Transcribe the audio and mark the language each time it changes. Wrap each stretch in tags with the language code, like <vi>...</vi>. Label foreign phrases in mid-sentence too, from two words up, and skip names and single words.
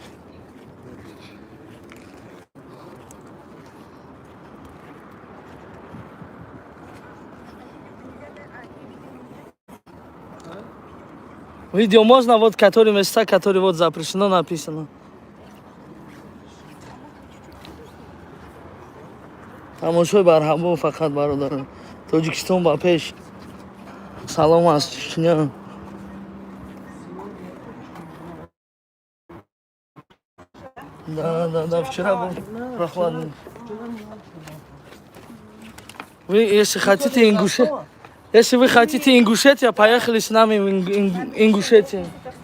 <ru>Видео можно, вот которые места, которые вот запрещено написано.</ru> <tg>Тамошой барҳабо фақат бародарам. Тоҷикистон ба пеш. Салом аз Чечня.</tg> <ru>Да, вчера был прохладный. Вы, если хотите Ингушетия, поехали с нами в Ингушетию.</ru>